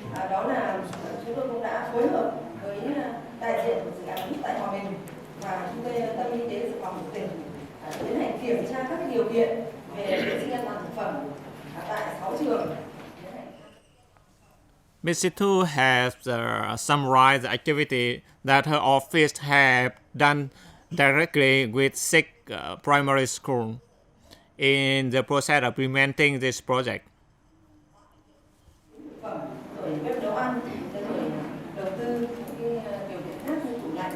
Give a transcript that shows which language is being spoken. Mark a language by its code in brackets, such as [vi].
[vi] Đó là chúng tôi cũng đã phối hợp với đại diện của dự án tại Hòa Bình và chúng tôi Tâm y tế dự phòng của tỉnh tiến hành kiểm tra các điều kiện về vệ sinh an toàn thực phẩm tại 6 trường. [en] Ms. Thu has summarized the activity that her office have done directly with 6 primary schools in the process of implementing this project. [vi] Bếp nấu ăn, đầu tư điều kiện khác như